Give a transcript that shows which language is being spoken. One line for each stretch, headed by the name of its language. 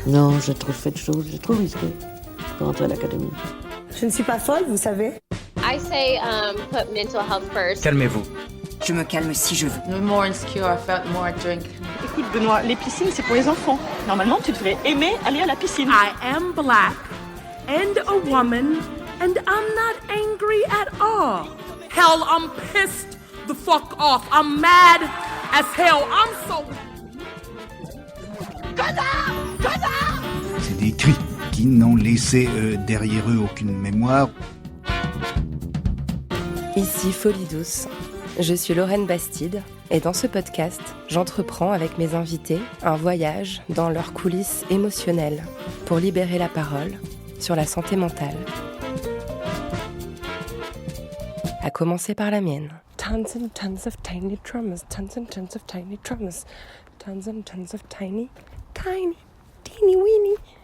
French: Non, je trouve fait de choses, je trouve risqué pour entrer à l'académie. Je ne suis pas folle, vous savez.
English: I say put mental health first.
French: Calmez-vous. Je me calme si je veux.
English: The more insecure I felt, the more I drink.
French: Écoute, Benoît, les piscines, c'est pour les enfants. Normalement, tu devrais aimer aller à la piscine.
English: I am black and a woman and I'm not angry at all. Hell, I'm pissed the fuck off. I'm mad as hell. I'm so...
French: C'est des cris qui n'ont laissé derrière eux aucune mémoire. Ici Folie douce, je suis Lorraine Bastide et dans ce podcast, j'entreprends avec mes invités un voyage dans leurs coulisses émotionnelles pour libérer la parole sur la santé mentale. À commencer par la mienne.
English: Tons and tons of tiny traumas, tons and tons of tiny traumas, tons and tons of tiny, teeny weeny.